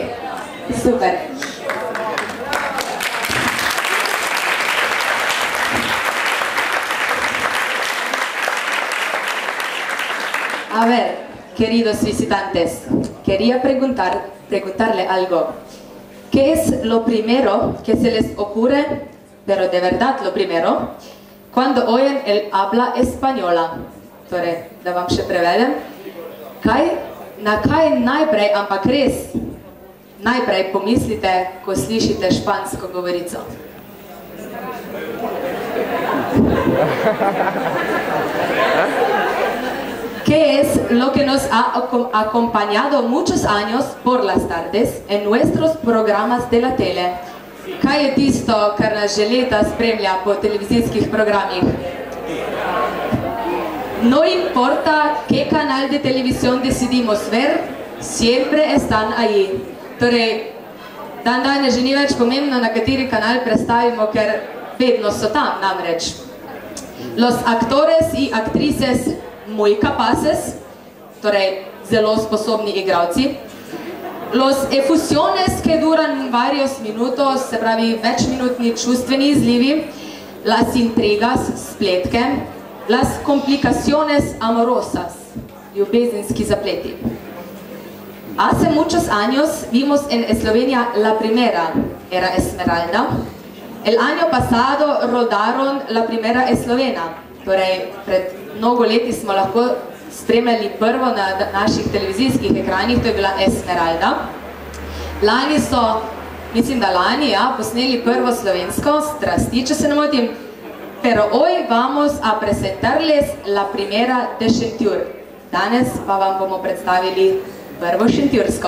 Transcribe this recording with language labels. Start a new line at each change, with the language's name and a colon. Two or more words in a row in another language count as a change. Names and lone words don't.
Spanish: Super. A ver, queridos visitantes, quería preguntarle algo. ¿Qué es lo primero que se les ocurre, pero de verdad lo primero, cuando oyen el habla española?
Slovenian: Torej, da vam še prevedem. Na kaj najprej, ampak res, najprej pomislite, ko slišite špansko govorico?
Spanish: ¿Qué es lo que nos ha acompañado muchos años por las tardes en nuestros programas de la tele?
Slovenian: Kaj je tisto, kar nas že leta spremlja po televizijskih programih?
Spanish: No importa qué canal de televisión decidimos ver, siempre están ahí.
Slovenian: Torej, dan danes že ni več pomembno, na kateri kanal predstavimo, ker vedno so tam, namreč.
Spanish: Los actores y actrices muy capaces,
Slovenian: torej zelo sposobni igralci.
Spanish: Los efusiones que duran varios minutos,
Slovenian: se pravi večminutni čustveni izlivi,
Spanish: las intrigas, spletke, las complicaciones amorosas,
Slovenian: ljubezenski zapleti.
Spanish: Hace muchos años vimos en Eslovenia la primera era Esmeralda. El año pasado rodaron la primera eslovena,
Slovenian: torej pred mnogo leti smo lahko spremljali prvo na naših televizijskih ekranih, to je bila Esmeralda. Lani so, mislim da lani, posneli prvo slovensko, Strasti, če se ne motim.
Spanish: Pero hoy vamos a presentarles la primera de Šentjur.
Slovenian: Danes pa vam bomo predstavili prvo šentjursko.